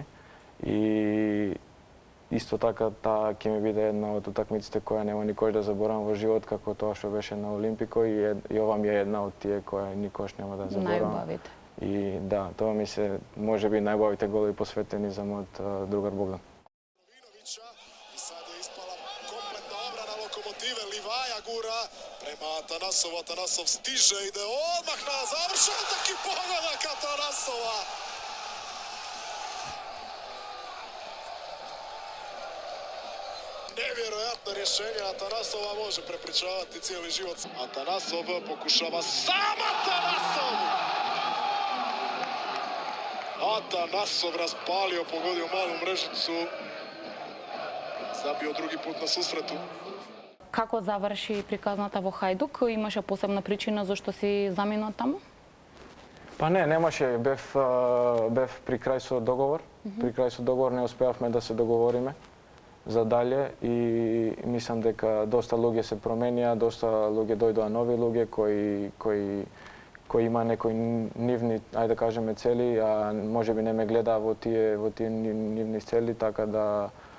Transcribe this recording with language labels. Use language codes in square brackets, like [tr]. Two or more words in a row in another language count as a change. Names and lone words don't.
[mk] И исто така таа ќе ми биде една од утакмиците која нема никош да заборавам во живот, како тоа што беше на Олимпико и ова ми е една од тие која никош нема да заборавам. Најубавите. И да, тоа ми се можеби најубавите голови посветени за мојот другар Богдан. [hr] Gura prema Atanasov, Atanasov stiže, ide odmah na završetak i pogodak Atanasova. Nevjerojatno rješenje, Atanasova može prepričavati cijeli život. Atanasov pokušava sam Atanasov! Atanasov raspalio, pogodio malu mrežicu, zabio drugi put na susretu. [mk] Како заврши приказната во Хајдук? Имаше посебна причина зашто си заминал таму? Па немаше, бев при крај со договор. При крај со договор не успеавме да се договориме за дале и мислам дека доста луѓе се променија, доста луѓе дојдоа, нови луѓе кои има некои нивни, ајде да кажеме, цели, а можеби не ме гледаа во тие нивни цели, така да